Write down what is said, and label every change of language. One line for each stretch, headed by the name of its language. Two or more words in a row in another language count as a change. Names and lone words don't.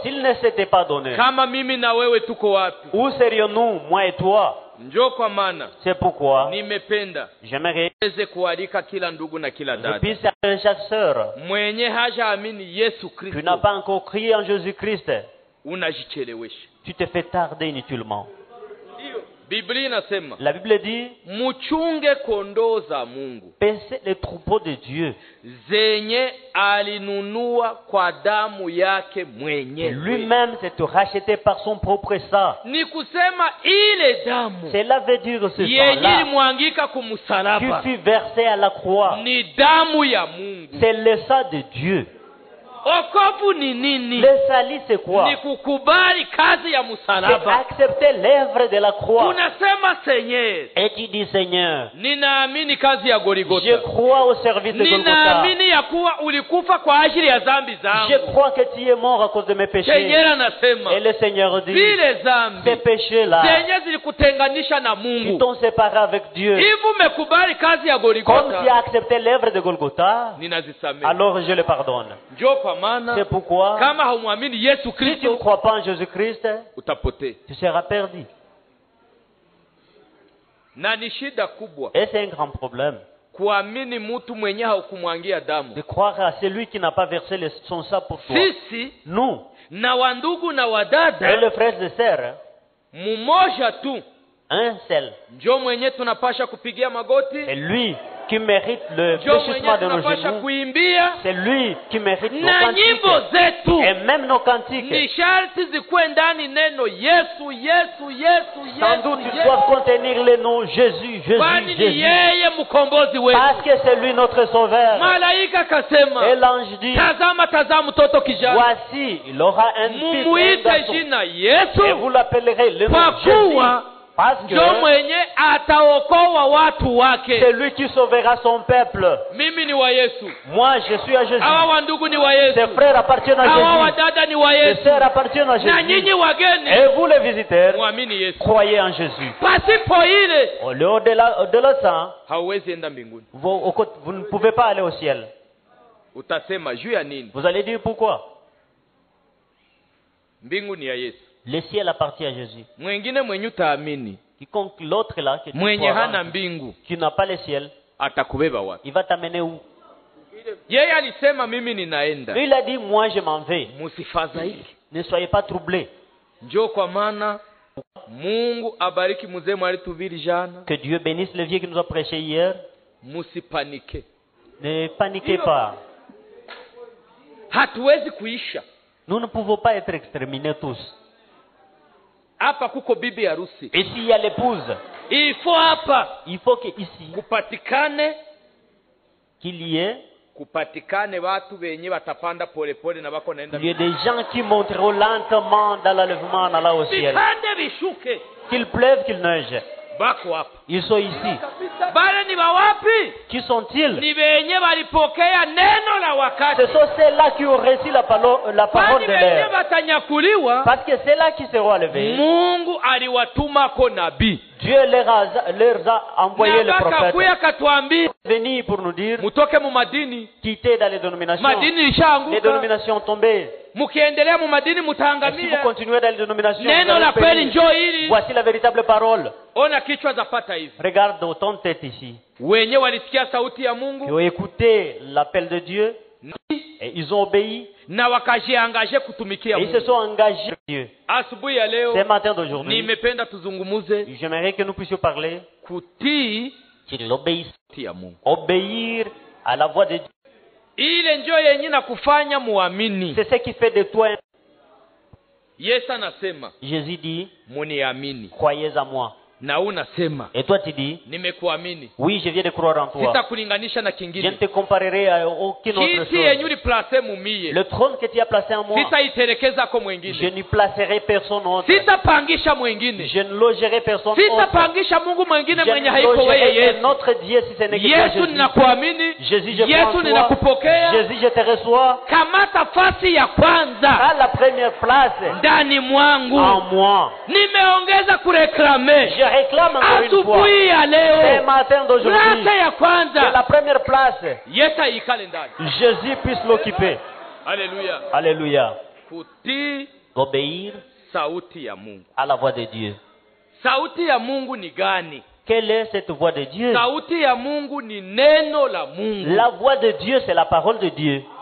French: S'il ne s'était pas donné,
Swahili: kama mimi na wewe tuko wapi?
French: où serions-nous, moi et toi?
Swahili: Njoo kwa maana
French: C'est pourquoi
Swahili: nimependa
French: j'aimerais
Swahili: niweze kualika kila ndugu na kila
French: que je
Swahili: dada
French: puisse appeler chaque sœur
Swahili: mwenye hajaamini Yesu
French: qui n'a
Swahili: Kristo,
French: pas encore crié en Jésus-Christ.
Swahili: unajichelewesha.
French: Tu te fais tarder inutilement.
Swahili: Biblia inasema
French: La Bible dit,
Swahili: mchunge kondoo za Mungu
French: paissez les troupeaux de Dieu.
Swahili: zenye alinunua kwa damu yake mwenyewe.
French: Lui-même s'est racheté par son propre sang.
Swahili: Ni kusema ile damu
French: Cela veut dire ce
Swahili: yenye
French: sang-là
Swahili: ilimwangika
French: qui
Swahili: kumsalaba
French: fut versé à la croix.
Swahili: ni damu ya Mungu.
French: C'est le sang de Dieu.
Swahili: Okovu ni nini?
French: Le salut, c'est quoi?
Swahili: Ni kukubali kazi ya
French: C'est
Swahili: msalaba.
French: accepter l'œuvre de la croix.
Swahili: Unasema Seigneur,
French: Et tu dis, Seigneur,
Swahili: ninaamini kazi ya
French: je
Swahili: Goligota,
French: crois au service de Golgotha.
Swahili: ninaamini ya kuwa ulikufa kwa ajili ya dhambi
French: Je
Swahili: zangu.
French: crois que tu es mort à cause de mes péchés.
Swahili: Seigneur anasema
French: Et le Seigneur dit,
Swahili: zile dhambi
French: ces péchés-là
Swahili: zenye zilikutenganisha na
French: qui
Swahili: Mungu,
French: t'ont séparé avec Dieu,
Swahili: hivi umekubali kazi ya
French: comme tu
Swahili: Goligota,
French: as accepté l'œuvre de Golgotha,
Swahili: ninazisamehe.
French: alors je le pardonne.
Swahili: Njoo kwa maana
French: C'est pourquoi,
Swahili: kama haumwamini Yesu
French: si tu ne
Swahili: Kristo
French: crois pas en Jésus-Christ,
Swahili: utapotea,
French: tu seras perdu.
Swahili: na ni shida kubwa
French: Et c'est un grand problème
Swahili: kuamini mtu mwenye haukumwangia
French: de
Swahili: damu.
French: croire à celui qui n'a pas versé son sang pour toi.
Swahili: Sisi
French: Nous,
Swahili: na wandugu na
French: et
Swahili: wadada
French: les frères et sœurs,
Swahili: mmoja tu
French: un seul.
Swahili: njo mwenye tunapasha kupigia magoti,
French: C'est lui qui mérite le
Swahili: njo mwenye
French: fléchissement de nos
Swahili: tunapasha
French: genoux.
Swahili: kuimbia,
French: C'est lui qui mérite nos
Swahili: na nyimbo
French: cantiques.
Swahili: zetu
French: Et même nos
Swahili: ni
French: cantiques,
Swahili: sharti zikuwe ndani neno Yesu Yesu Yesu
French: sans
Swahili: Yesu
French: doute, ils
Swahili: Yesu,
French: doivent contenir le nom Jésus,
Swahili: kwani
French: Jésus,
Swahili: ni
French: Jésus.
Swahili: yeye mkombozi wetu.
French: Parce que c'est lui notre sauveur.
Swahili: Malaika
French: Et
Swahili: kasema,
French: l'ange dit,
Swahili: tazama tazama mtoto kijana,
French: voici, il aura un fils, un
Swahili: mumuite
French: garçon.
Swahili: jina
French: Et
Swahili: Yesu,
French: vous l'appellerez le nom
Swahili: kwa
French: Jésus.
Swahili: kuwa
French: Parce que
Swahili: njo mwenye ataokoa watu
French: c'est
Swahili: wake.
French: lui qui sauvera son peuple.
Swahili: Mimi ni wa Yesu,
French: Moi, je suis à Jésus.
Swahili: hawa wandugu ni wa
French: Ses
Swahili: Yesu,
French: frères appartiennent à
Swahili: hawa
French: Jésus.
Swahili: wadada ni wa
French: Ses
Swahili: Yesu,
French: sœurs appartiennent à
Swahili: na
French: Jésus.
Swahili: nyinyi wageni
French: Et vous, les visiteurs,
Swahili: mwamini Yesu.
French: croyez en Jésus.
Swahili: Pasipo ile
French: Au-delà de ça,
Swahili: hauwezi enda mbinguni.
French: vous ne pouvez pas aller au ciel.
Swahili: Utasema juu ya nini?
French: Vous allez dire pourquoi?
Swahili: Mbingu ni ya Yesu.
French: Le ciel appartient à Jésus.
Swahili: Mwingine mwenye utaamini,
French: Quiconque l'autre là, que tu
Swahili: mwenye
French: crois,
Swahili: hana mbingu,
French: qui n'a pas le ciel,
Swahili: atakubeba wapi?
French: il va t'amener où?
Swahili: Yeye alisema mimi ninaenda,
French: Lui, il a dit, moi je m'en vais.
Swahili: musifadhaike.
French: Ne soyez pas troublés.
Swahili: Njoo kwa maana Mungu abariki mzee mwalitubiri jana,
French: Que Dieu bénisse le vieux qui nous a prêché hier.
Swahili: musipanike.
French: Ne paniquez pas.
Swahili: Hatuwezi kuisha
French: Nous ne pouvons pas être exterminés tous.
Swahili: Hapa kuko bibi harusi.
French: Et s'il y a l'épouse,
Swahili: Ifo hapa
French: il faut qu'ici,
Swahili: kupatikane
French: qu'il y ait
Swahili: watu wenye watapanda polepole na wako naenda.
French: il y ait des gens qui monteront lentement dans l'enlèvement en allant au ciel.
Swahili: Vipande vishuke.
French: Qu'il pleuve, qu'il neige.
Swahili: Bako hapa.
French: Ils sont ici.
Swahili: Bale ni wapi?
French: Qui sont-ils?
Swahili: Ni wenye walipokea neno la wakati.
French: Ce sont ceux-là qui ont reçu la parole de
Swahili: wenye
French: l'air.
Swahili: watanyakuliwa.
French: Parce que c'est là qui seront enlevés.
Swahili: Mungu aliwatuma ko nabii.
French: Dieu leur a envoyé le prophète.
Swahili: Akakuya katuambia
French: Venir pour nous dire,
Swahili: mutoke mu madini.
French: quittez dans les dénominations.
Swahili: Madini
French: Les
Swahili: ishaanguka.
French: dénominations tombées.
Swahili: Mukiendelea mu madini
French: Et si vous
Swahili: mutaangamia.
French: continuez dans les dénominations, vous
Swahili: Neno
French: allez
Swahili: la kweli
French: périr.
Swahili: njoo hili.
French: Voici la véritable parole.
Swahili: Ona kichwa zapata hivi.
French: Regarde autant de têtes ici.
Swahili: Wenye walisikia sauti ya
French: Qui
Swahili: Mungu
French: ont écouté l'appel de Dieu et ils ont obéi
Swahili: na wakajiangaje kutumikia
French: et ils se
Swahili: Mungu.
French: sont engagés avec Dieu.
Swahili: Asubuhi ya leo
French: Ce matin d'aujourd'hui,
Swahili: nimependa tuzungumuze
French: j'aimerais que nous puissions parler
Swahili: kutii
French: de l'obéissance.
Swahili: ya Mungu.
French: Obéir à la voix de Dieu.
Swahili: Ile njoo yenye na kufanya muamini.
French: C'est ce qui fait de toi.
Swahili: Yesu anasema
French: Jésus dit,
Swahili: muniamini.
French: croyez en moi.
Swahili: Na unasema
French: Et toi tu dis,
Swahili: nimekuamini.
French: oui, je viens de croire en toi.
Swahili: Sitakulinganisha na
French: Je ne
Swahili: kingine.
French: te comparerai à aucune autre
Swahili: Kiti yenye
French: chose.
Swahili: uliplace mumie.
French: Le trône que tu as placé en moi,
Swahili: Sitaiterekeza ko
French: je
Swahili: mwingine.
French: n'y placerai personne autre.
Swahili: Sitapangisha mwingine.
French: Je ne logerai personne autre.
Swahili: Sitapangisha Mungu mwingine
French: Je
Swahili: mwenye
French: ne
Swahili: haiko wewe
French: logerai
Swahili: Yesu.
French: un autre Dieu si ce n'est que toi,
Swahili: Yesu
French: Jésus.
Swahili: ninakuamini.
French: Jésus, je crois
Swahili: Yesu
French: en toi.
Swahili: ninakupokea.
French: Jésus, je te reçois.
Swahili: Kamata fasi ya kwanza
French: À la première place,
Swahili: ndani mwangu.
French: en moi.
Swahili: Nimeongeza kureklame
French: Je réclame encore une fois.
Swahili: asubuhi ya
French: Ce
Swahili: leo
French: matin d'aujourd'hui,
Swahili: plase ya
French: que
Swahili: kwanza
French: la première place,
Swahili: Yesu ikale ndani.
French: Jésus puisse l'occuper.
Swahili: Haleluya.
French: Alléluia.
Swahili: Kutii
French: Obéir
Swahili: sauti ya Mungu.
French: à la voix de Dieu.
Swahili: Sauti ya Mungu ni gani?
French: Quelle est cette voix de Dieu?
Swahili: Sauti ya Mungu ni neno la Mungu.
French: La voix de Dieu, c'est la parole de Dieu.